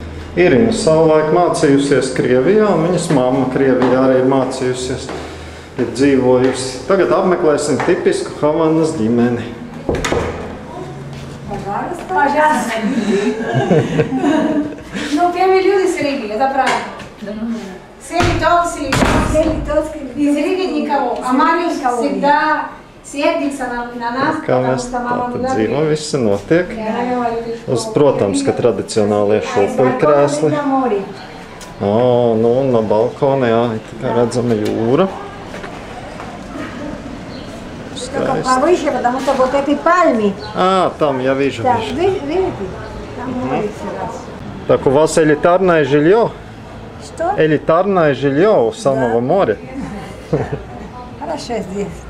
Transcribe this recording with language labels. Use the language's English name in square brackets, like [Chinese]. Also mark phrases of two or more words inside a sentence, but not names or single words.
[Latvian] Irina savulaik mācījusies Krievijā, un viņas mamma Krievijā arī mācījusies, ir dzīvojusi. Tagad apmeklēsim tipisku Havanas ģimeni. [Russian] Ну, первые люди с Риги, это правда. Все литовцы, из Риги никого. А Мариус всегда сердится на нас, потому что мама была... [Latvian] Dzīvo, viss notiek. Protams, ka tradicionālie šūpuļu krēsli. Nu, no balkona, jā, tā redzama jūra. [Russian] Только повыше, потому что вот этой пальме. Там я вижу. Да, видите? Там море раз. Так у вас элитарное жилье? Что? Элитарное жилье у самого моря. Хорошо здесь.